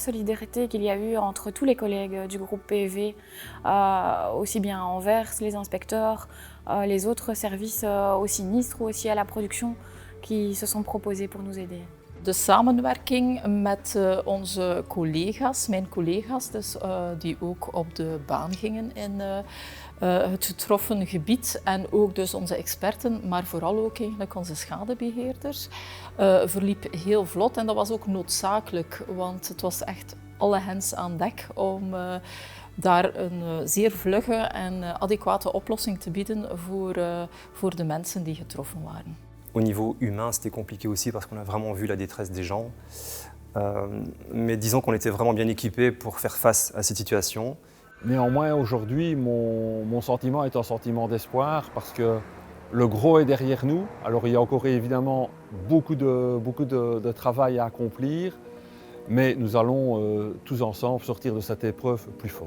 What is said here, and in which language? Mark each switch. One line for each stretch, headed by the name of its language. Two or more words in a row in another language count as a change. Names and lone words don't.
French: solidarité qu'il y a eu entre tous les collègues du groupe PV, aussi bien Anvers, les inspecteurs, les autres services au sinistre ou aussi à la production qui se sont proposés pour nous aider.
Dutch: De samenwerking met onze collega's, mijn collega's, dus, die ook op de baan gingen in het getroffen gebied en ook dus onze experten, maar vooral ook eigenlijk onze schadebeheerders, verliep heel vlot en dat was ook noodzakelijk, want het was echt alle hens aan dek om daar een zeer vlugge en adequate oplossing te bieden voor de mensen die getroffen waren.
French: Au niveau humain, c'était compliqué aussi parce qu'on a vraiment vu la détresse des gens. Mais disons qu'on était vraiment bien équipés pour faire face à cette situation. Néanmoins, aujourd'hui, mon sentiment est un sentiment d'espoir parce que le gros est derrière nous. Alors il y a encore évidemment beaucoup de travail à accomplir, mais nous allons tous ensemble sortir de cette épreuve plus fort.